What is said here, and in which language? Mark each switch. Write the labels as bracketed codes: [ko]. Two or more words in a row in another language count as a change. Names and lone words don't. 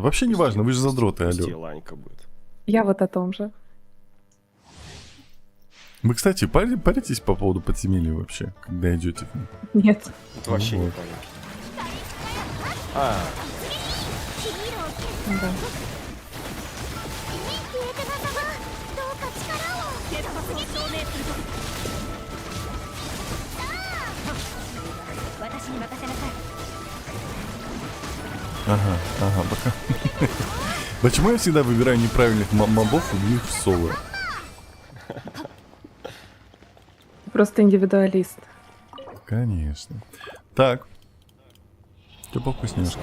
[ru] Вообще не важно, вы же задроты, Пусть и алло. Ланька будет. Я вот о том же. Вы, кстати, паритесь по поводу подземелья вообще, когда идете к ним? Нет. Это вообще Ну не вот. понятно. А, Да. [ja] 私に任せなさい。 [ru] Ага, пока. Почему я всегда выбираю неправильных мобов и бью их в соло? Просто индивидуалист. Конечно. Так. Что повкусняшка?